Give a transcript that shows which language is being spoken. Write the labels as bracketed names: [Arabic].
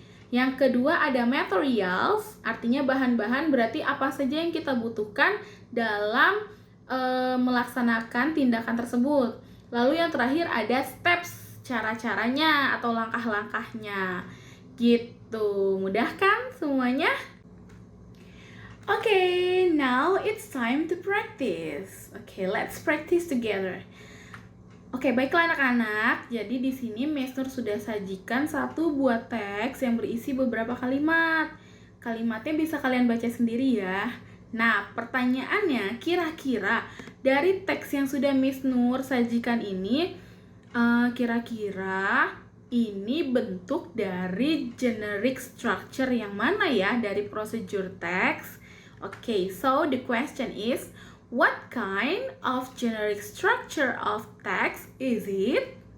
[Indonesian] Yang kedua ada materials, artinya bahan-bahan, berarti apa saja yang kita butuhkan dalam melaksanakan tindakan tersebut. Lalu yang terakhir ada steps, cara-caranya atau langkah-langkahnya. Gitu, mudah kan semuanya? [English] Okay, now it's time to practice. Okay, let's practice together. [Indonesian] Oke, baiklah anak-anak. Jadi di sini Miss Nur sudah sajikan satu buah teks yang berisi beberapa kalimat. Kalimatnya bisa kalian baca sendiri ya. Nah, pertanyaannya, kira-kira dari teks yang sudah Miss Nur sajikan ini, kira-kira ini bentuk dari generic structure yang mana ya dari procedure text? [English] Okay, so the question is, what kind of generic structure of text is it?